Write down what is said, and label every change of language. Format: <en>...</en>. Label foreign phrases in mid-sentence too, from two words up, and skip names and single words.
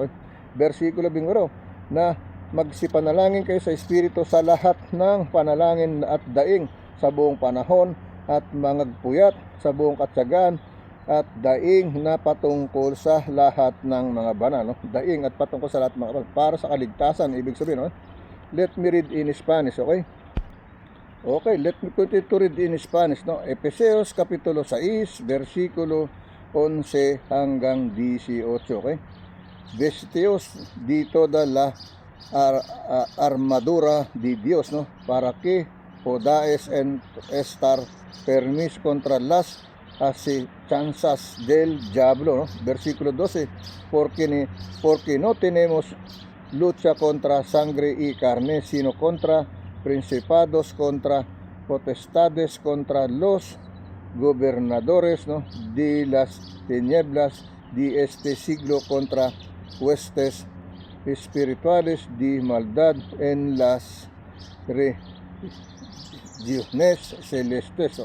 <tl>Versikulo 28, na magsipanalangin kayo sa Espiritu sa lahat ng panalangin at daing sa buong panahon, at mangagpuyat sa buong katsagaan at daing na patungkol sa lahat ng mga banal. Daing at patungkol sa lahat ng mga banal para sa kaligtasan, ibig sabihin.</tl> <en>Let me read in Spanish, okay? Okay, let me continue to read in Spanish,</en> <es>no?</es> <tl>Efesios kapitulo 6, versikulo 11 hanggang 18,</tl> <en>okay?</en> <es>Vestidos di toda la armadura de Dios, no, para que podáis estar firmes contra las acechanzas del diablo, no? Versículo 12, porque no tenemos lucha contra sangre y carne, sino contra principados, contra potestades, contra los gobernadores, no, de las tinieblas de este siglo, contra huestes espirituales de maldad en las regiones celestes.</es>